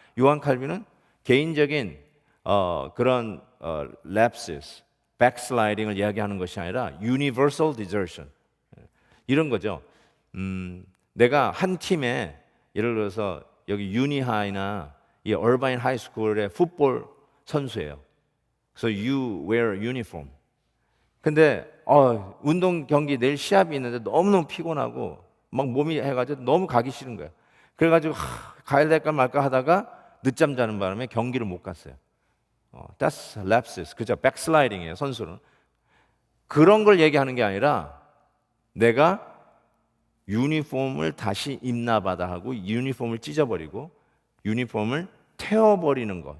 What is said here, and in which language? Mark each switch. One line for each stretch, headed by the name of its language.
Korean: 요한 칼빈은 개인적인 그런 lapses, backsliding을 이야기하는 것이 아니라 universal desertion 이런 거죠. 내가 한 팀에 예를 들어서 여기 유니하이나 이 얼바인 하이스쿨의 풋볼 선수예요.
English: 그래서 you wear uniform.
Korean: 근데 운동 경기 내일 시합이 있는데 너무너무 피곤하고 막 몸이 해가지고 너무 가기 싫은 거예요. 그래가지고 가야 될까 말까 하다가 늦잠 자는 바람에 경기를 못 갔어요.
English: That's lapses.
Korean: 그죠? backsliding이에요, 선수는. 그런 걸 얘기하는 게 아니라 내가 유니폼을 다시 입나 봐다 하고 유니폼을 찢어버리고 유니폼을 태워버리는 거.